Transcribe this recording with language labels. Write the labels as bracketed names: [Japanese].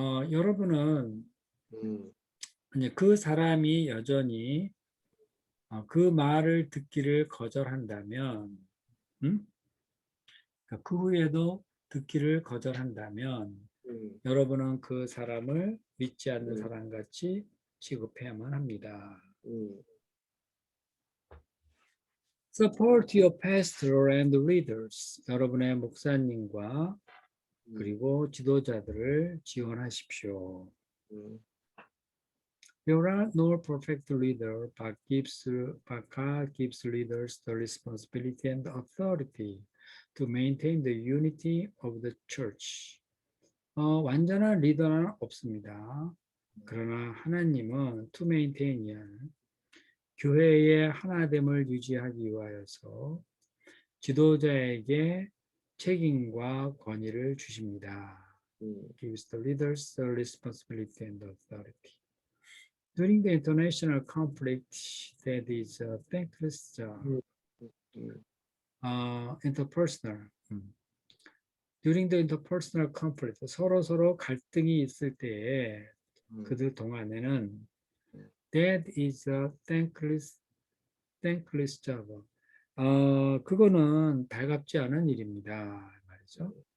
[Korean] 여러분은 그 사람이 여전히 그 말을 듣기를 거절한다면, 그러니까 그 후에도 듣기를 거절한다면, 여러분은 그 사람을 믿지 않는 사람같이 취급해야만 합니다. [English] Support your pastor and leaders. [Korean] 여러분의 목사님과 그리고 지도자들을 지원하십시오. [English] There are no perfect leader, but God gives leaders the responsibility and authority to maintain the unity of the church. [Korean] 완전한 리더는 없습니다. 그러나 하나님은 [English] to maintain, [Korean] 교회의 하나됨을 유지하기 위하여서 지도자에게 책임과 권위를 주십니다. [English] Gives the leaders the responsibility and authority. During the international conflict that is a thankless job, interpersonal. During the interpersonal conflict, [Korean] 서로 갈등이 있을 때에 그들 동안에는 [English] that is a thankless thankless job. [Korean] 그거는 달갑지 않은 일입니다. 말이죠.